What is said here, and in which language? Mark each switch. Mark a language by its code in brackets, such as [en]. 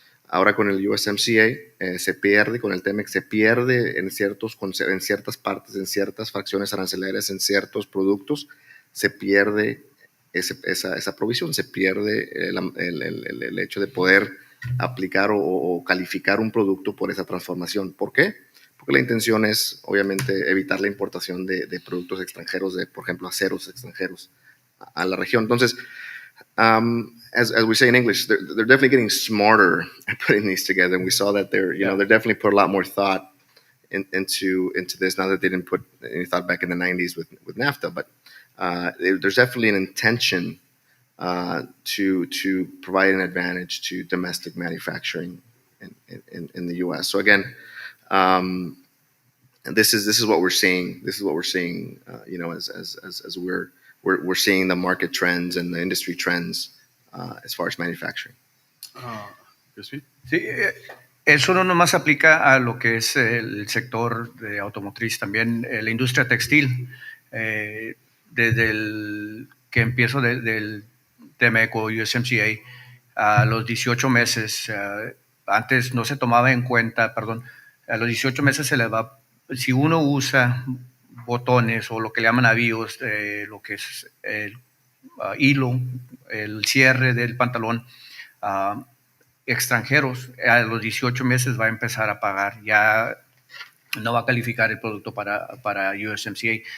[es] Ahora con el USMCA se pierde, con el TEMEC se pierde en ciertas partes, en ciertas fracciones arancelarias, en ciertos productos, se pierde esa provisión, se pierde el hecho de poder aplicar o calificar un producto por esa transformación. ¿Por qué? Porque la intención es, obviamente, evitar la importación de productos extranjeros, por ejemplo, aceros extranjeros a la región. [en] Entonces, as we say in English, they're definitely getting smarter at putting these together. And we saw that they're definitely put a lot more thought into this. Now that they didn't put any thought back in the 90s with NAFTA, but there's definitely an intention to provide an advantage to domestic manufacturing in the U.S. So again, this is what we're seeing. This is what we're seeing. As we're seeing the market trends and the industry trends as far as manufacturing. [es] ¿Sí? Sí, eso no nomás aplica a lo que es el sector de automotriz, también la industria textil. Desde el que empiezo del TEMEC o USMCA, a los 18 meses, antes no se tomaba en cuenta, a los 18 meses se le va, si uno usa botones o lo que le llaman avíos, lo que es el hilo, el cierre del pantalón, extranjeros, a los 18 meses va a empezar a pagar, ya no va a calificar el producto para USMCA.